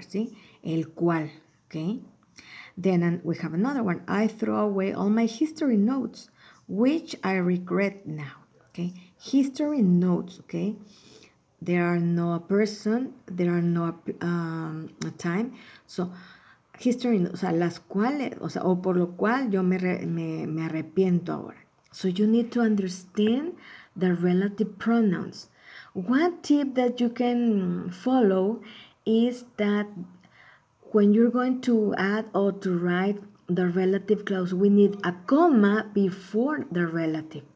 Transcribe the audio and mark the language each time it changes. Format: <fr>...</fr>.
<en>See,</en> <es>el cual.</es> <en>Okay. Then we have another one. I throw away all my history notes, which I regret now. Okay, history notes. Okay, there are no person, there are no a time. So history,</en> <es>o sea, las cuales, o sea, o por lo cual yo me arrepiento ahora.</es> <en>So you need to understand the relative pronouns. One tip that you can follow is that when you're going to add or to write the relative clause, we need a comma before the relative.</en>